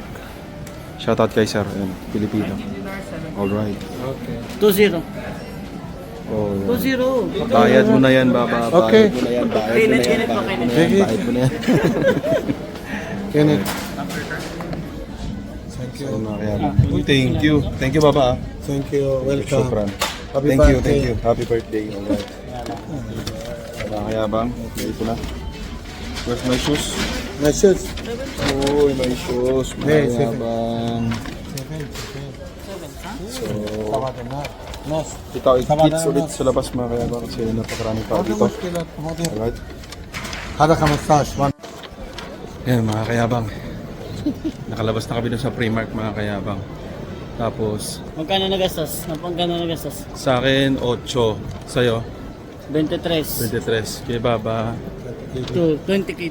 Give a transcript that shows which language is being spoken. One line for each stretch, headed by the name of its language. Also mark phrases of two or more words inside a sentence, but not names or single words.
Filipino: Shoutout kay Sir, ayun, Pilipino.
English: Alright. 2-0. Oh, 2-0.
Filipino: bayad mo na yan, Baba. Okay. Bayad mo na yan, bayad mo na yan. Bayad mo na yan.
Arabic: كانت
Filipino: Ayun, mga kayabang.
English: Thank you. Thank you, Baba. thank you welcome
Arabic: Shukran.
English: Happy Thank you, birthday. thank you. Happy birthday. Alright.
Filipino: Mga kayabang, ito na.
English: Where's my shoes? نشوز Uy, my shoes.
Filipino: Mga
English: Hey, seven.
Filipino: kayabang. So,
Arabic: ناس
Filipino: kita kids ulit sa labas mga kayabang kasi napakaraming tao
Arabic: هذا
Filipino: dito.
Arabic: مشكلة
English: Alright.
Arabic: هذا 15
Filipino: Yan mga kayabang. Nakalabas na kami dun sa Primark mga kayabang. Tapos Magkano nagastos? Magkano nagastos? sa akin 8, sa'yo 23. 23, kay Baba
English: To 20 KD.